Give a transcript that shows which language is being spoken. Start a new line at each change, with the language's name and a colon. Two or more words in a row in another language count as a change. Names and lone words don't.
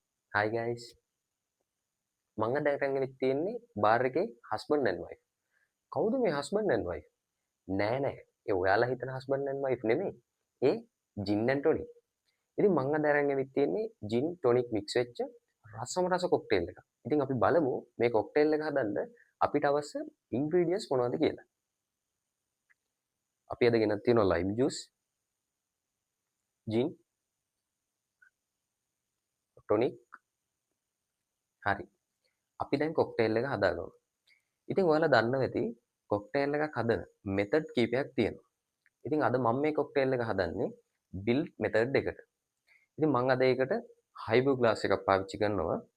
English: Hi guys.
Sinhala: මම දැන් රැගෙන තියෙන්නේ බාර් එකේ
English: husband and wife.
Sinhala: කවුද මේ
English: husband and wife?
Sinhala: නෑ නෑ. ඒ ඔයාලා හිතන
English: husband and wife
Sinhala: නෙමෙයි.
English: ඒ gin and tonic.
Sinhala: ඉතින් මම අද අරන් ඇවිත් තියෙන්නේ
English: gin tonic
Sinhala: mix වෙච්ච රසම රස කොක්ටේල් එකක්. ඉතින් අපි බලමු මේ කොක්ටේල් එක හදන්න අපිට අවශ්‍ය ingredients මොනවද කියලා. අපි අද ගෙනත් තියෙනවා
English: lime juice, gin, tonic.
Sinhala: හරි. අපි දැන් කොක්ටේල් එක හදාගමු. ඉතින් ඔයාලා දන්නවා ඇති කොක්ටේල් එකක් හදන මෙතඩ් කීපයක් තියෙනවා. ඉතින් අද මම මේ කොක්ටේල් එක හදන්නේ
English: build method
Sinhala: එකට. ඉතින් මම අද ඒකට
English: highball glass
Sinhala: එකක් පාවිච්චි කරනවා.